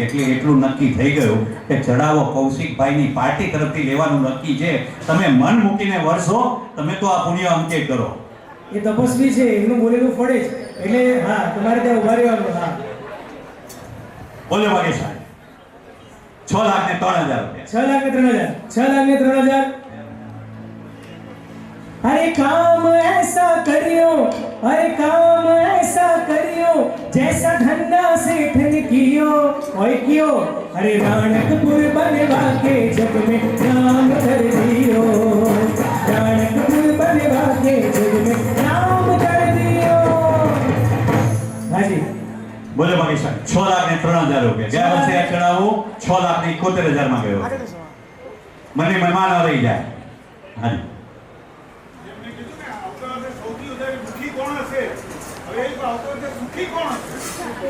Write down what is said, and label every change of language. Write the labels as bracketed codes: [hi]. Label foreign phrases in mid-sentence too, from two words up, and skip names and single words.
[gu] એટલે એટલું નક્કી થઈ ગયું કે ચડાવો કૌશિકભાઈની પાર્ટી તરફથી લેવાનું નક્કી છે. તમે મન મૂકીને વરસો, તમે તો આ પુણ્ય અંકે કરો. એ તપસ્વી છે, એનું બોલેલું ફળે છે. એટલે હા, તમારે ત્યાં ઉભા રહેવાનું. હા, બોલો ભાગ્યશાળી. 6,03,000 રૂપિયા. 6,03,000. 6,03,000. [raj] अरे काम ऐसा करियो, अरे काम ऐसा करियो, जैसा धंधा सेठ ने कियो, ओए कियो, अरे राणकपुर बनवा के जग में नाम कर दियो, राणकपुर बनवा के जग में नाम कर दियो. [gu] हाजी બોલો ભાગ્યશાળી. 6,03,000 રૂપિયા. ગયા વર્ષે આ ચડાવો 6,71,000 માં ગયો. મને મહેમાન રહી જાય. હાજી. જેમને કીધું હવે એ ભાવતો છે સુખી કોણ હશે?